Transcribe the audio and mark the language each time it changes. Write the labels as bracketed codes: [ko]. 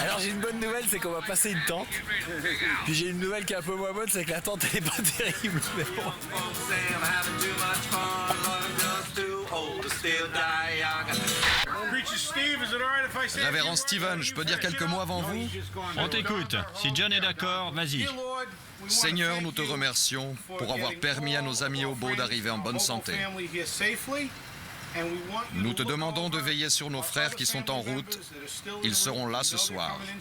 [fr] Alors j'ai une bonne nouvelle, c'est qu'on va passer une tente. Puis j'ai une nouvelle qui est un peu moins bonne, c'est que la tente elle est pas terrible. Mais bon. [en] Folks say I'm having too much fun, but I'm just too old to still die young. [fr] Révérend Steven, je peux dire quelques mots avant vous? On t'écoute. Si John est d'accord, vas-y. Seigneur, nous te remercions pour avoir permis à nos amis hobos d'arriver en bonne santé. Nous te demandons de veiller sur nos frères qui sont en route. Ils seront là ce soir.